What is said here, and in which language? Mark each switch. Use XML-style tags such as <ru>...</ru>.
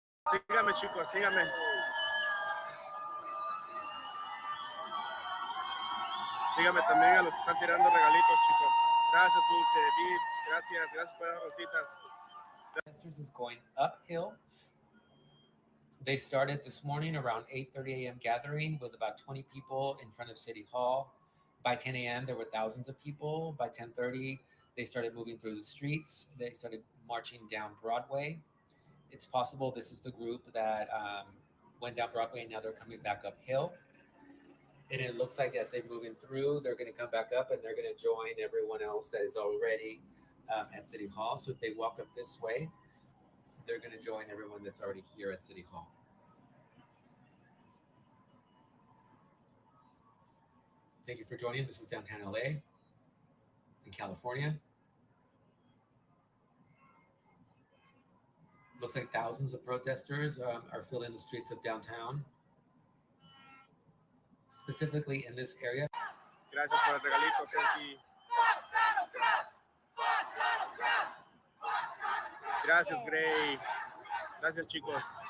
<es>Síganme, chicos, síganme. Síganme también a los que están tirando regalitos, chicos. Gracias, Dulce, Beats. Gracias por las rositas.</es> <en>Is going uphill. They started this morning around 8:30 a.m. gathering with about 20 people in front of City Hall. By 10 a.m. there were thousands of people. By 10:30 they started moving through the streets. They started marching down Broadway. It's possible this is the group that went down Broadway and now they're coming back uphill. And it looks like as they're moving through, they're going to come back up and they're going to join everyone else that is already at City Hall. So if they walk up this way, they're going to join everyone that's already here at City Hall. Thank you for joining. This is downtown LA in California. Looks like thousands of protesters are filling the streets of downtown, specifically in this area.</en> <es>Gracias por el regalito, Ceci. Gracias, Gray. Gracias, chicos.</es>